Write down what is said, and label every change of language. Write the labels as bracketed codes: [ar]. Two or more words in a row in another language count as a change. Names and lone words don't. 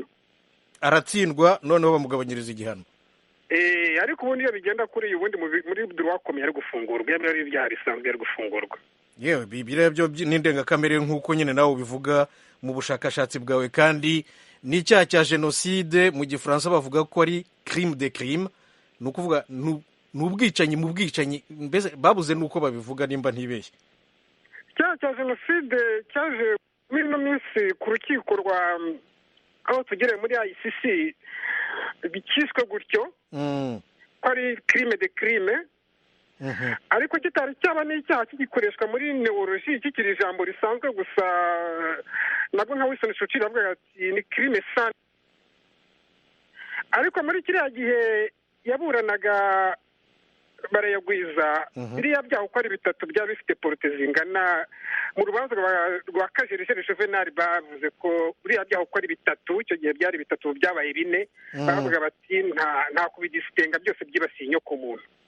[rw] Aratsindwa noneho bamugabanyiriza igihano. Ariko ubundi iyo bigenda kuri ubundi muri [fr] droit commun [rw] ari gufungurwa, yaba ari ibyaha bisanzwe ari gufungurwa. Yewe bibira byo n'indengakamere nk'uko nyine nawe ubivuga mu bushakashatsi bwawe, kandi n'icyaha cya jenoside mu gifaransa bavuga ko ari [fr] crime de crime, [rw] ni ukuvuga n'ubwicanyi mu bwicanyi, mbese babuze nuko babivuga nimba ntibeshye. Icyaha cya jenoside cyaje muri ino minsi ku rukiko rwa aho tugereye muri ICC, bikiswe gutyo ko ari [fr] crime de crime, [rw] ariko kitari cyaba n'icyaha kigikoreshwa muri neurologie, kikiri ijambo risanzwe gusa. Nabwo nka Wilson Churchill avuga ati ni [fr] crime sans. [rw] Ariko muri kiriya gihe yaburanaga Barayagwiza, biriya byaha uko ari bitatu byaba bifite porute zingana. Mu rubanza rwa Kajerijeri Juvenal bavuze ko biriya byaha uko ari bitatu, icyo gihe byari bitatu byabaye bine, baravuga bati nta kubidisitenga, byose byibasiye inyoko muntu.